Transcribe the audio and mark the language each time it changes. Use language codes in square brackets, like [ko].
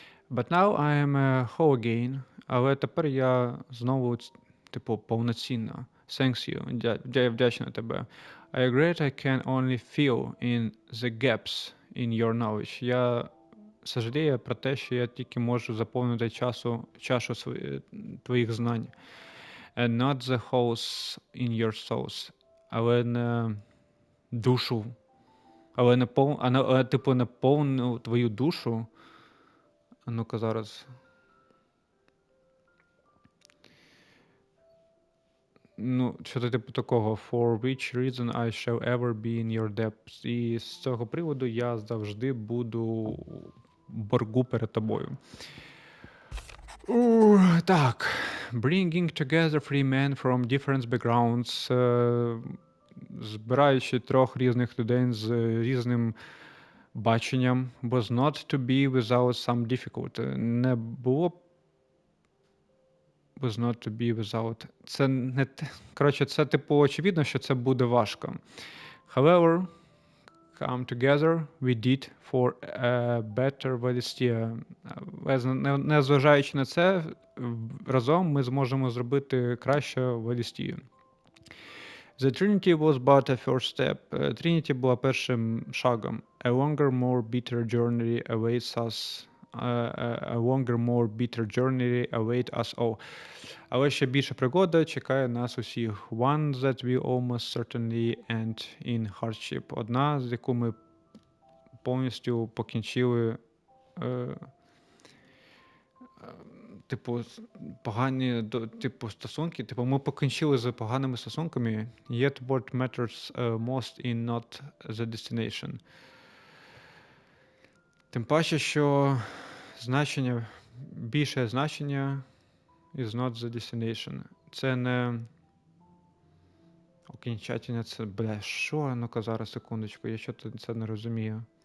[en] But now I am a whole again. [uk] Але тепер я знову, типу, повноцінна. [en] Thanks you. [uk] Я вдячна тебе. [en] I regret I can only fill in the gaps in your knowledge. [uk] Я сожалію про те, що я тільки можу заповнити чашу твоїх знань. [en] And not the holes in your souls. [uk] Але не душу. Але не повну твою душу. А ну-ка зараз. Ну, що-то типу такого. [en] For which reason I shall ever be in your depths. [uk] І з цього приводу я завжди буду в боргу перед тобою. Так. [en] Bringing together three men from different backgrounds. [uk] Збираючи трьох різних людей з різним баченням. [en] Was not to be without some difficulty. [uk] Не було [en] was not to be without. [uk] Це не те. Коротше, це типу очевидно, що це буде важко. [en] However, come together we did for a better Валістеї. [uk] Незважаючи на це, разом ми зможемо зробити краще Валістею. [en] The Trinity was but a first step. [uk] Трініті була першим шагом. [en] A longer, more bitter journey awaits us. A longer, more bitter journey await us all. [uk] Але ще більша пригода чекає нас усіх. [en] One that we almost certainly end in hardship. [uk] Одна, з яку ми повністю покінчили типу погані стосунки. Типу ми покінчили з поганими стосунками. [en] Yet what matters most in not the destination. [uk] Тим паче, що більше значення [en] is not the destination. [uk] Це не окінчательне, це, що? Ну-ка зараз, секундочку, я щось це не розумію.